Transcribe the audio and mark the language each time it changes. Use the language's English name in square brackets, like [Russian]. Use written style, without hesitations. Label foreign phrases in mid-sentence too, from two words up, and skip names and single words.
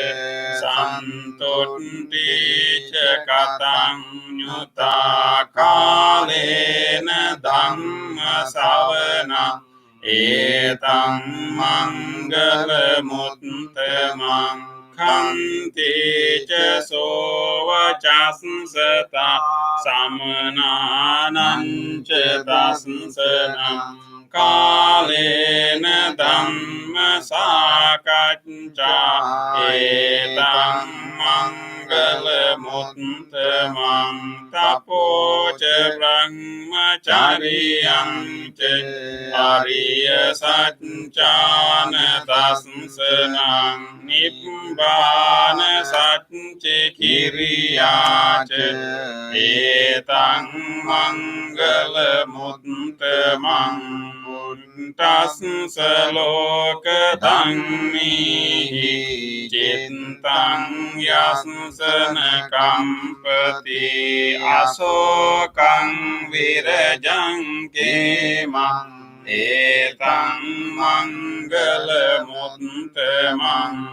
[Pali] สันตุติเจกตังยุตาคาเลนะธัมมสาวนาเอตังมังกลมุตตมังขันติเจโสวจัสสตาสัมนานันเจตัสสนัง කාලේන ධම්ම සාකච්ඡා ඒතං මංගල මුත්තමං තපෝච බ්‍රහ්මචාරියං ච ආරිය සත්‍යාන දස්සනං නිබ්බාන සත්‍ය කිරියාච ඒතං මංගල මුත්තමං පුට්ටස්ස ලෝක ධම්මිහි චිත්තං යස්සන කම්පති අශෝකං විරජං කේමං ඒතං මංගල මුත්තමං